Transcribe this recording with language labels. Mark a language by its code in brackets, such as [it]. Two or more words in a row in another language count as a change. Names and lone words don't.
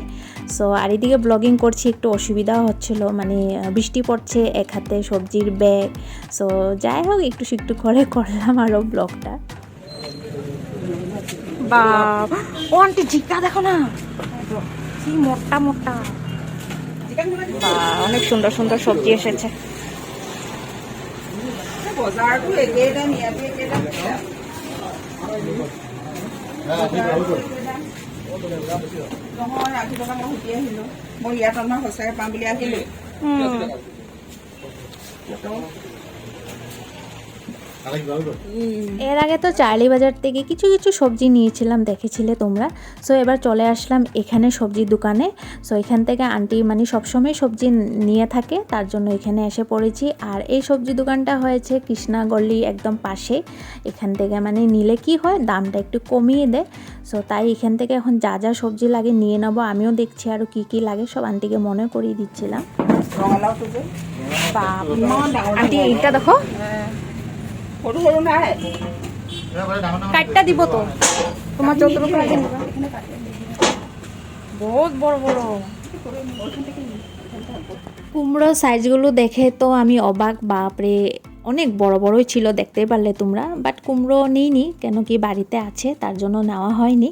[bn] সো আর এদিকে ব্লগিং করছি, একটু অসুবিধাও হচ্ছিল, মানে বৃষ্টি পড়ছে, এক হাতে সবজির ব্যাগ। সো যাই হোক, একটু করে করলাম আরও ব্লগটা। বা ও আন্টি জিকা দেখো না, কি মোটা মোটা। বা অনেক সুন্দর সুন্দর সবজি এসেছে। [as] বজাৰটো একেই দাম ইয়াতো একেই দাম নহয় 80 টকা মই সুধি আহিলোঁ মই ইয়াত আমাৰ সঁচাকৈ পাম বুলি আহিলোঁ [bn] এর আগে তো চার্লি বাজার থেকে কিছু কিছু সবজি নিয়েছিলাম, দেখেছিলে তোমরা। সো এবার চলে আসলাম এখানে সবজির দোকানে। সো এখান থেকে আন্টি মানে সবসময় সবজি নিয়ে থাকে, তার জন্য এখানে এসে পড়েছি। আর এই সবজি দোকানটা হয়েছে কৃষ্ণা গলি একদম পাশে। এখান থেকে মানে নিলে কি হয়, দামটা একটু কমিয়ে দেয়। সো তাই এখান থেকে এখন যা যা সবজি লাগে নিয়ে নেবো। আমিও দেখছি আরও কী লাগে, সব আন্টিকে মনে করিয়ে দিচ্ছিলাম। [as] ৰঙালাওটো যে [bn] বাপ আন্টি এইটা দেখো, [as] সৰু সৰু নাই [bn] কাটটা দিব তো, তোমার যতটুকু লাগে বহুত বড় বড়। কুমড়ো সাইজগুলো দেখে তো আমি অবাক, বাপরে অনেক বড় বড়ই ছিল, দেখতেই পারলে তোমরা। বাট কুমড়ো নিইনি, কেন কি বাড়িতে আছে তার জন্য নেওয়া হয়নি।